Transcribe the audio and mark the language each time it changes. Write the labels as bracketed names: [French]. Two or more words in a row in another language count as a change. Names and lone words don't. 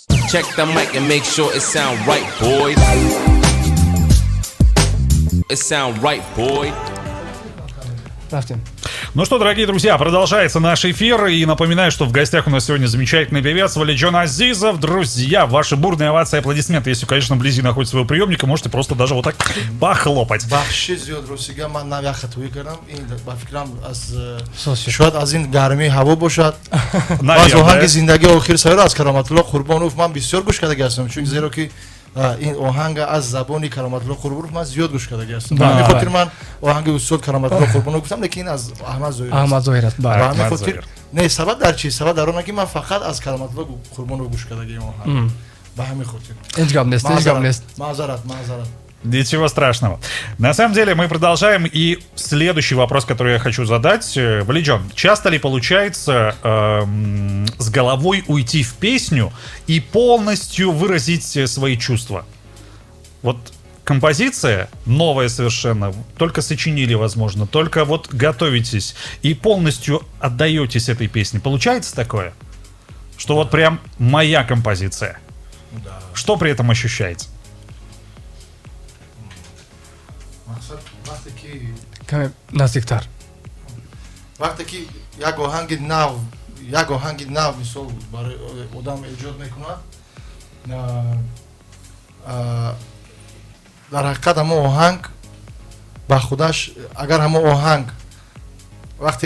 [English] Check the mic and make sure it sound right, boys. It sound right, boy. [Russian] Растем. Ну что, дорогие друзья, продолжается наш эфир. И напоминаю, что в гостях у нас сегодня замечательный певец Валиджон Азизов. Друзья, ваши бурные овации и аплодисменты. Если, конечно, вблизи находится своего приемника, можете просто даже вот так похлопать. [Tajik] این آهنگ از زبانی کرامت الله قربانوف من زیاد گوش کرده هستم. به خاطر من آهنگ استاد کرامت الله قربانوف گفتم لیکن از احمد ظاهر است. به خاطر نه سبب در چی؟ سبب در اون که من فقط از کرامت الله قربانوف گوش کرده این آهنگ. به همین خاطر. معذرت. [Russian] Ничего страшного. На самом деле мы продолжаем. И следующий вопрос, который я хочу задать. Валиджон, часто ли получается с головой уйти в песню и полностью выразить свои чувства? Вот композиция новая совершенно, только сочинили, возможно, только вот готовитесь и полностью отдаетесь этой песне. Получается такое? Что вот прям моя композиция. Да. Что при этом ощущается? [Tajik] کمی نزدیکتر. وقتی که یک آهنگ نو مثال برای آدم ایجاد میکنه در حقیقت همه آهنگ با خودش اگر همه آهنگ وقتی